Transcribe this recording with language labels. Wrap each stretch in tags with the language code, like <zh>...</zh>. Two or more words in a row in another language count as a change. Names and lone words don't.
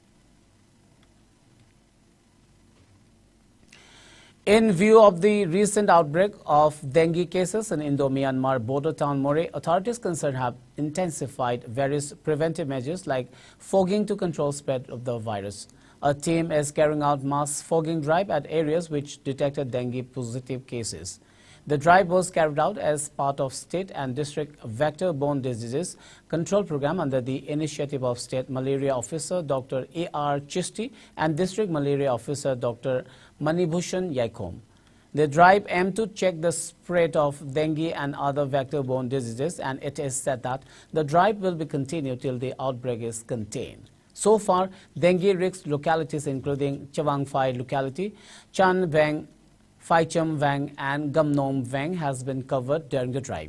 <en>In view of the recent outbreak of dengue cases in Indo-Myanmar border town More, authorities concerned have intensified various preventive measures like fogging to control spread of the virus. A team is carrying out mass fogging drive at areas which detected dengue positive cases. The drive was carried out as part of state and district vector-borne diseases control program under the initiative of State Malaria Officer Dr. A.R. Chisti and District Malaria Officer Dr. Manibhushan Yaikom. The drive aimed to check the spread of dengue and other vector-borne diseases, and it is said that the drive will be continued till the outbreak is contained. So far, dengue-risk localities including Chawangphai locality, Chan Vang, Phaicham Vang and Gamnom Vang has been covered during the drive.</en>